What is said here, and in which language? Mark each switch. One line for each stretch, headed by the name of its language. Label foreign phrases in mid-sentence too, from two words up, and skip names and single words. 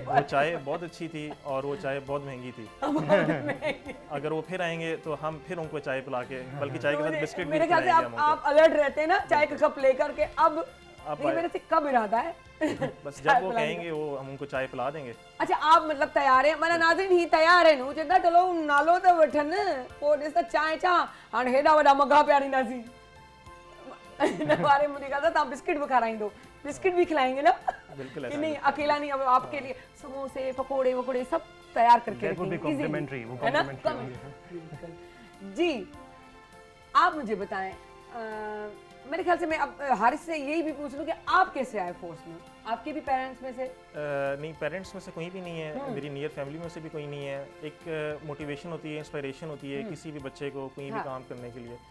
Urdu: وہ چائے بہت اچھی تھی، اور وہ چائے بہت مہنگی تھی۔ اگر وہ پھر آئیں گے تو ہم پھر ان کو چائے پلا کے، بلکہ چائے کے ساتھ بسکٹ بھی میرے خیال سے کھلائیں گے ہم آپ الرٹ رہتے ہیں نا، چائے کا کپ لے کر کے. اب ان کو. میرے سے کب ارادہ ہے بس جب وہ کہیں گے وہ ہم ان کو چائے پلا دیں گے. اچھا، آپ مطلب تیار ہیں?
Sindhi: मना नाज़रीन ही तैयार है नु चंदा, चलो नालो तो वठन पोइ ॾिस चाय चा हाणे हेॾा वॾा मगा पिया ॾींदासीं।
Urdu: ان بارے مجھے کہا تھا
Sindhi: तव्हां बिस्किट भी खाराईंदो,
Urdu: بسکٹ بھی کھلائیں گے نا? بالکل کہ ایسا نہیں، اکیلا نہیں، اب آپ کے لیے سموسے پکوڑے وکوڑے سب تیار کر کے
English: That would be
Urdu: رکھیں گے, easy,
English: complimentary,
Urdu: وہ ہے نا?
English: complimentary
Urdu: بالکل. جی، آپ مجھے بتائیں، میرے خیال سے میں اب حارث سے یہی بھی پوچھ لوں کہ آپ کیسے آئے فورس میں? آپ کے بھی پیرنٹس میں سے? نہیں، پیرنٹس میں سے کوئی بھی نہیں ہے، میری
English: near family
Urdu: میں سے بھی کوئی نہیں ہے. ایک موٹیویشن ہوتی ہے، انسپریشن ہوتی ہے کسی بھی بچے کو کوئی بھی کام کرنے کے لیے.